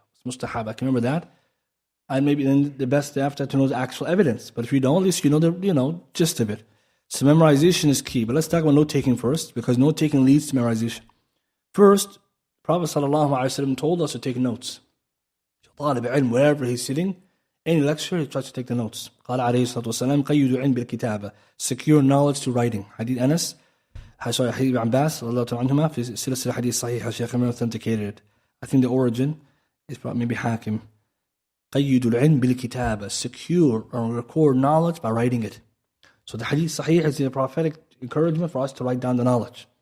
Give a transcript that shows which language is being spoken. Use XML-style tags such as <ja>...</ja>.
<en>It's mustahab. I can remember that. And maybe then the best after to know the actual evidence. But if you don't, at least you know the gist of it. So memorization is key. But let's talk about note-taking first, because note-taking leads to memorization. First, Prophet ﷺ told us to take notes. Wherever he's sitting, any lecture, he tries to take the notes.</en> <ar>قال عليه الصلاة والسلام قيدوا علم بالكتابة.</ar> <en>Secure knowledge to writing. Hadith Anas, Hadith Abbas,</en> <ar>رضي الله عنهما, في سلسلة حديث صحيحة,</ar> <en>Shaykh Amir authenticated it. I think the origin is probably maybe Hakim.</en> <ar>قيدوا العلم بالكتابة.</ar> <en>Secure or record knowledge by writing it. So the Hadith Sahih is the prophetic encouragement for us to write down the knowledge.</en>